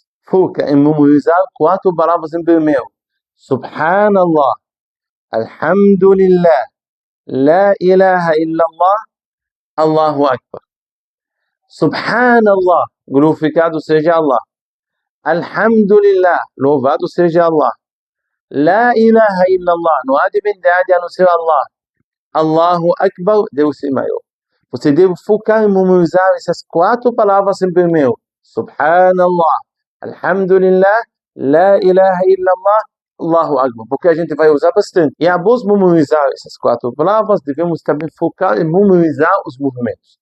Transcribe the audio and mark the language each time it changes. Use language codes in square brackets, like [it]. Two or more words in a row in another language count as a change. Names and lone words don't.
[pt] Foca em memorizar 4 palavras em primeiro. [ar] سبحان الله الحمد لله لا إله إلا الله الله أكبر. سبحان الله, [pt] glorificado seja Allah. [ar] الحمد لله, [pt] louvado seja Allah. [ar] لا إله إلا الله, [pt] não há divindade a não ser Allah. [ar] الله أكبر, [pt] Deus é maior. Você deve focar em memorizar essas 4 palavras em primeiro. [ar] سبحان الله الحمد لله لا إله إلا الله الله أكبر. [pt] Porque a gente vai usar bastante. E após memorizar essas 4 palavras, devemos também focar em memorizar os movimentos.